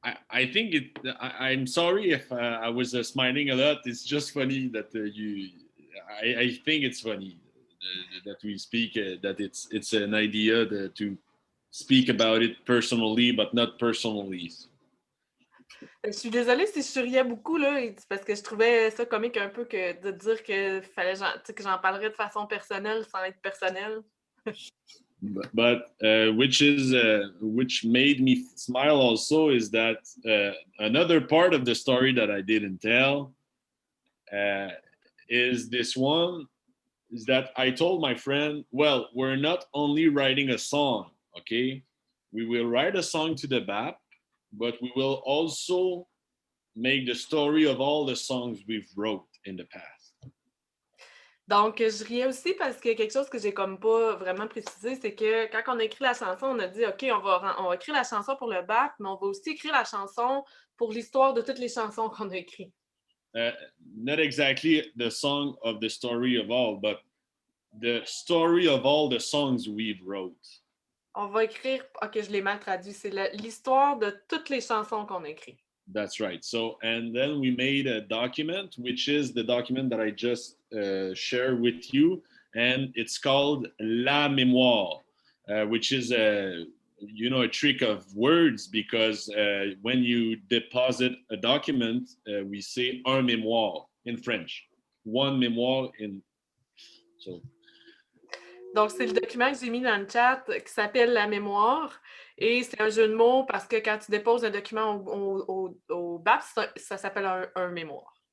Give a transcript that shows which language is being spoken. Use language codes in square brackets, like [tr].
[en] I think I'm sorry if I was smiling a lot. It's just funny that I think it's funny that we speak, that it's an idea to speak about it personally, but not personally. [fr] Je suis désolée si je souriais beaucoup, là, parce que je trouvais ça comique un peu que de dire que fallait que j'en parlerais de façon personnelle sans être personnelle. [en] But which made me smile also is that another part of the story that I didn't tell is this one, is that I told my friend, well, we're not only writing a song, okay? We will write a song to the BAP, but we will also make the story of all the songs we've wrote in the past. [fr] Donc, je riais aussi parce que quelque chose que j'ai comme pas vraiment précisé, c'est que quand on a écrit la chanson, on a dit, OK, on va écrire la chanson pour le bac, mais on va aussi écrire la chanson pour l'histoire de toutes les chansons qu'on a écrites. [en] Not exactly the song of the story of all, but the story of all the songs we've wrote. [fr] On va écrire, OK, je l'ai mal traduit, c'est l'histoire de toutes les chansons qu'on a écrites. [en] That's right. So, and then we made a document, which is the document that I just shared with you, and it's called La Mémoire, which is a trick of words because when you deposit a document, we say un mémoire in French, one mémoire in. So. [fr] Donc, c'est le document que j'ai mis dans le chat qui s'appelle La Mémoire. Et c'est un jeu de mots parce que quand tu déposes un document au BAP, ça s'appelle un mémoire.